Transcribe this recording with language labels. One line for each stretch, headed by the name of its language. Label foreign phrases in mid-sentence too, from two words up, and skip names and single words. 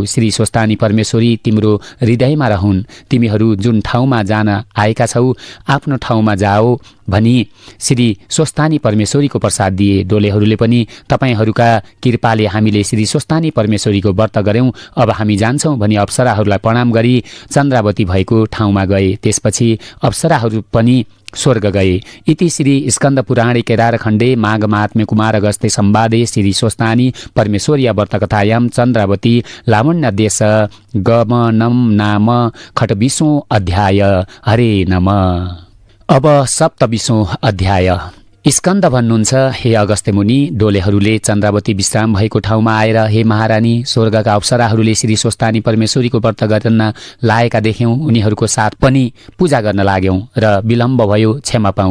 Nepali: श्री स्वस्थानी परमेश्वरी तिम्रो हृदयमा रहन्। तिमीहरू जुन ठाउँमा जान आएका छौ, आफ्नो ठाउँमा जाओ भनी श्री स्वस्थानी परमेश्वरीको प्रसाद दिए। डोलेहरूले पनि, तपाईँहरूका कृपाले हामीले श्री स्वस्थानी परमेश्वरीको व्रत गर्यौँ, अब हामी जान्छौँ भनी अप्सराहरूलाई प्रणाम गरी चन्द्रावती भएको ठाउँमा गए। त्यसपछि अप्सराहरू पनि स्वर्ग गए।
Sanskrit: इति श्री स्कन्द पुराणे केदारखण्डे माघ महात्म्य कुमार अगस्त्य संवादे श्री स्वस्थानी परमेश्वरीय व्रतकथायां चन्द्रावती लावण्य देश गमनम नाम 28वां अध्याय। हरे नमः।
Nepali: अब 27वां अध्याय। स्कन्द भन्नुहुन्छ, हे अगस्त्य मुनि, डोलेहरूले चन्द्रावती विश्राम भएको ठाउँमा आएर हे महारानी, स्वर्गका अप्सराहरूले श्री स्वस्तानी परमेश्वरीको व्रत गर्न लाएका देख्यौँ। उनीहरूको साथ पनि पूजा गर्न लाग्यौँ र विलम्ब भयो, क्षमा पाऊँ।